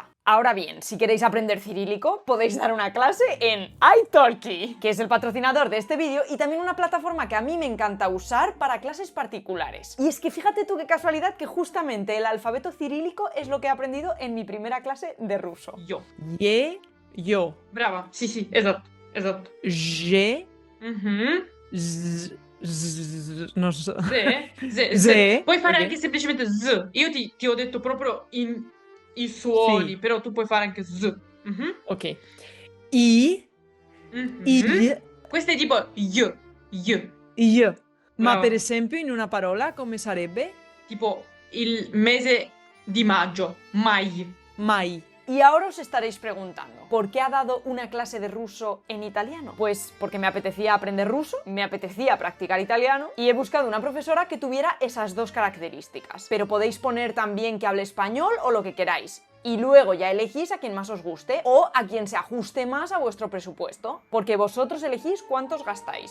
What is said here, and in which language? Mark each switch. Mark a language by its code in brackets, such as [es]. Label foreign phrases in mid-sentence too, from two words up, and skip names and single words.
[es] Ahora bien, si queréis aprender cirílico, podéis dar una clase en italki, que es el patrocinador de este vídeo y también una plataforma que a mí me encanta usar para clases particulares. Y es que fíjate tú qué casualidad que justamente el alfabeto cirílico es lo que he aprendido en mi primera clase de ruso. [ru] Yo. Yo. [it] Brava. Sì, esatto, esatto. [ru] Je. Mhm. [it] Non so. Ze. Puoi fare ok. anche semplicemente z. Io ti ho detto proprio i suoni, Sì. però tu puoi fare anche z. Mhm. Ok. I. Mhm. [ru] I. [it] Questo è tipo y. Io. Ma Brava. per esempio in una parola come sarebbe? Tipo il mese di maggio. Mai. Mai. [es] Y ahora os estaréis preguntando, ¿por qué ha dado una clase de ruso en italiano? Pues porque me apetecía aprender ruso, me apetecía practicar italiano y he buscado una profesora que tuviera esas dos características. Pero podéis poner también que hable español o lo que queráis. Y luego ya elegís a quien más os guste o a quien se ajuste más a vuestro presupuesto, porque vosotros elegís cuántos gastáis.